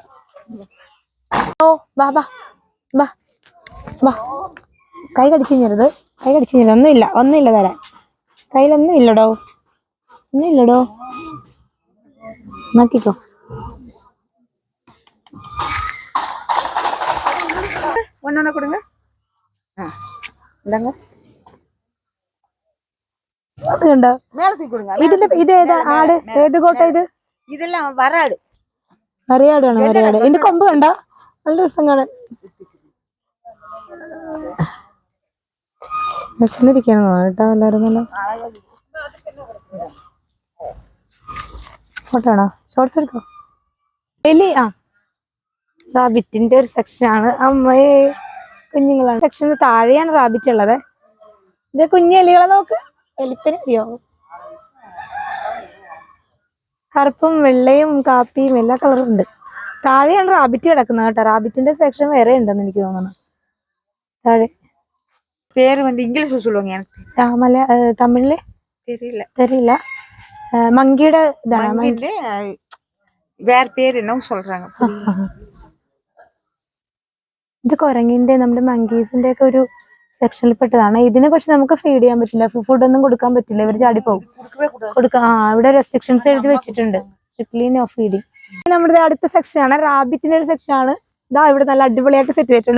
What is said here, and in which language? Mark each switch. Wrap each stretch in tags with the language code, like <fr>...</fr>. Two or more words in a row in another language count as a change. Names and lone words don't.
<ml>ഓ വാ വാ വാ വാ. കൈ കടിച്ചു കഴിഞ്ഞത്, കൈ കടിച്ചു കഴിഞ്ഞത്. ഒന്നുമില്ല തരാൻ. കയ്യിലൊന്നും ഇല്ലടോ, ഒന്നുമില്ലടോ. നോക്കിക്കോ.</ml> <ta>ஒன்னொன்னு கொடுங்க. இந்தாங்க</ta> <ml>അത് കണ്ടോ,</ml> <ta>மேலத்துக்கு கொடுங்க.</ta> <ml>ഇത് ഏതാ ആട്? ഏത് കോട്ട ഇത്?</ml> <ta>இதெல்லாம் வராடு.</ta> <ml>വരയാടാണ്, വരയാട്. ഇതിന്റെ കൊമ്പ് കണ്ടോ, നല്ല രസം കാണാൻ. വിശന്നിരിക്കണോ കേട്ടോ എല്ലാരും. നല്ല ഫോട്ടോ ആണോ, ഷോർട്സ് എടുത്തോ. എലി, റാബിറ്റിന്റെ ഒരു സെക്ഷനാണ്. അമ്മയെ കുഞ്ഞുങ്ങളാണ്. സെക്ഷന് താഴെയാണ് റാബിറ്റ് ഉള്ളത്. ഇത് കുഞ്ഞു എലികളെ നോക്ക്. എലിപ്പനി അറിയോ? കറുപ്പും വെള്ളയും കാപ്പിയും എല്ലാ കളറും ഉണ്ട്. താഴെയാണ് റാബിറ്റ് കിടക്കുന്നത് കേട്ടോ. റാബിറ്റിന്റെ സെക്ഷൻ വേറെ ഉണ്ടെന്ന് എനിക്ക് തോന്നുന്നു താഴെ.</ml> <ta>பேர் வந்து இங்கிலீஷ்ல சொல்லுவாங்க, எனக்கு</ta> <ml>തമിഴില് தெரியல. മങ്കിയുടെ ഇതാണ്.</ml> <ta>மங்கின்னு வேற பேர் என்ன சொல்றாங்க.</ta> <ml>ഇത് കുരങ്ങിന്റെ, നമ്മുടെ മങ്കീസിന്റെ ഒക്കെ ഒരു സെക്ഷനിൽ പെട്ടതാണ്. ഇതിനെ പക്ഷെ നമുക്ക് ഫീഡ് ചെയ്യാൻ പറ്റില്ല, ഫുഡൊന്നും കൊടുക്കാൻ പറ്റില്ല, ഇവർ ചാടിപ്പോകും. കൊടുക്കാം. ഇവിടെ റെസ്ട്രിക്ഷൻസ് എഴുതി വെച്ചിട്ടുണ്ട്,</ml> <en>strictly no feeding.</en> <ml>നമ്മുടെ അടുത്ത സെക്ഷനാണ് റാബിറ്റിന്റെ ഒരു സെക്ഷനാണ്. ഇതാ ഇവിടെ നല്ല അടിപൊളിയായിട്ട് സെറ്റ് ചെയ്തിട്ടുണ്ട്.</ml>